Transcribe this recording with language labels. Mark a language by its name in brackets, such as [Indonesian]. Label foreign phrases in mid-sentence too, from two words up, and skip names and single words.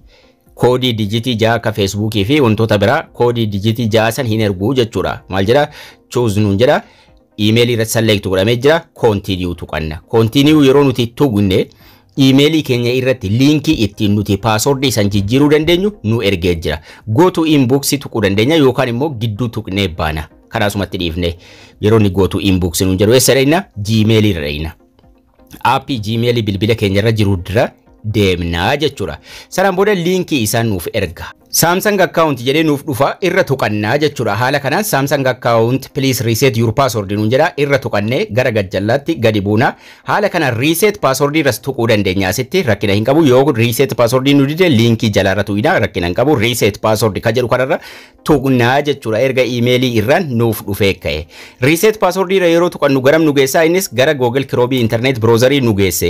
[Oromo] Koodii dijitii 6 ka Facebookii fi wantoota biraa koodii dijitii 6 san hin ergu jechuudha. Maal jedha? Choose nuun jedha. Emailii irratti select godhamee jira. Continue tuqanna. Continue yeroo nuti tuqne emailii keenya irratti linkii ittiin nuti passwordii san jijjiiruu dandeenyu nu ergee jira. [English] Go to inbox [Oromo] tuquu dandeenya yookaan immoo gidduu tuqnee baana. Kanaasumatti dhiifne yeroo ni [English] go to inbox [Oromo] nuun jedhu eessa dhayna? Gmail irra dhayna. Aappii Gmail bilbila keenya irra jiru dira deemnaa jechuudha. Sanaan booda liinkii isaa nuuf erga. Samsung account jedhee nuuf dhufa irra tuqannaa jechuudha. Haala kanaan [English] Samsung account please reset your password [Oromo] nuun jedha irra tuqannee gara gajjallaatti gadi buuna. Haala kanaan [English] reset password [Oromo] irras tuquu dandeenya. Asitti rakkina hin qabu. Yoo [English] reset password [Oromo] nu dide liinkii jalarra tuqina rakkina hin qabu. [English] Reset password [Oromo] ka jedhu kanarra tuqnaa jechuudha. Erga emailii irraan nuuf dhufee ka'e. [English] Reset password [Oromo] irra yeroo tuqannu garam nu geessaa innis gara Google Chrome internet browserii nu geesse.